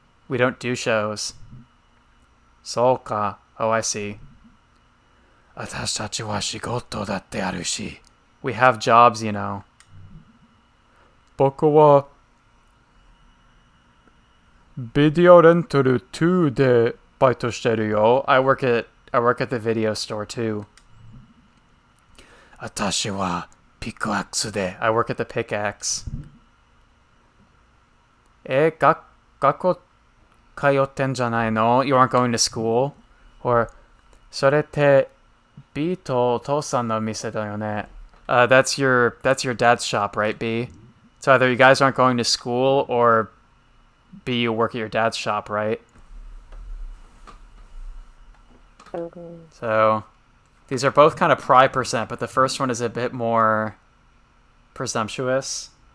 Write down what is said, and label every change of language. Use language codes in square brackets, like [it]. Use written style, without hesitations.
[en] We don't do shows. [ja] そうか. [en] Oh, I see. [ja] 私たちは仕事だってあるし. [en] We have jobs, you know. [ja] 僕はビデオレンタル2でバイトしてるよ. [en] I work at the video store too. [ja] 私はピクアクスで. [en] I work at the pickaxe. [ja] 学校通ってんじゃないの? [en] You aren't going to school? [ja] Or それって B とお父さんの店だよね. [en] That's your dad's shop, right, B? So either you guys aren't going to school or B, you work at your dad's shop, right? So these are both kind of pry percent, but the first one is a bit more presumptuous.